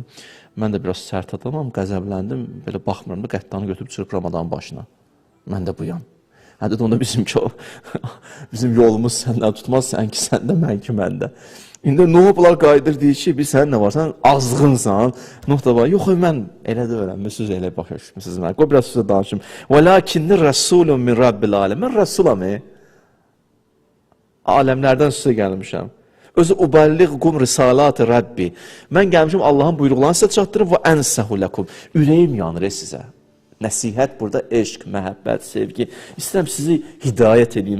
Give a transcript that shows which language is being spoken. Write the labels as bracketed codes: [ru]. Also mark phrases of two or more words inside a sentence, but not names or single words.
[az] Mən də biraz sərt adamam, qəzəbləndim, belə baxmıram da, qətdanı götürüb çırpıram adamın başına. Mən də buyam. Hə, dedi, onda bizim yolumuz səndən tutmaz, sən ki, səndə, mən ki, məndə. İndi Nuh bunlar qayıdır, deyir ki, bir sən nə varsan, azğınsan. Nuh da var, yox, mən elə də öyrənmişsiniz, elə başa düşmüşsünüz mən. Qoy biraz sizə danışım. [ar] وَلَاكِنِّ رَسُولٌ مِنْ رَبِّ الْعَالَمِ [az] Mən rəsulam, aləmlərdən sizə gəlmişəm. Özü [ar] أبلغكم رسالات ربي. [az] Mən gəlmişəm Allahın buyruqlarını sizə çatdırım və [ar] أنصح لكم. [az] Ürəyim yanır sizə. Nəsihət burada eşq, məhəbbət, sevgi. İstəyirəm sizi hidayət edeyim.